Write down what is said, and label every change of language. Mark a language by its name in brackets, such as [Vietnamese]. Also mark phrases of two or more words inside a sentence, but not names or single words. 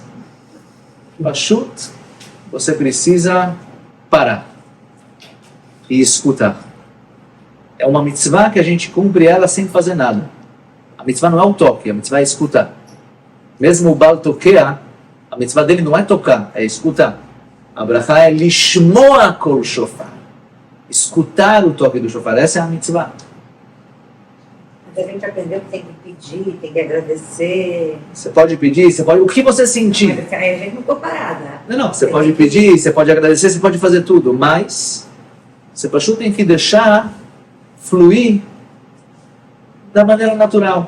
[Portuguese] Pachut, você precisa parar e escutar. É uma mitzvah que a gente cumpre ela sem fazer nada. A mitzvah não é o toque, a mitzvah é escutar. Mesmo o [Hebrew] בעל תוקע, [Portuguese] a mitzvah dele não é tocar, é escutar. A brachá é [Hebrew] לשמוע קול שופר. [Portuguese] Escutar o toque do shofar, essa é a mitzvah. Mas a gente aprendeu que tem que pedir, tem que agradecer. Você pode pedir, você pode... O que você sentir? Mas aí a gente não ficou parada. Não, você pode pedir, você pode agradecer, você pode fazer tudo, mas você tem que deixar fluir da maneira natural.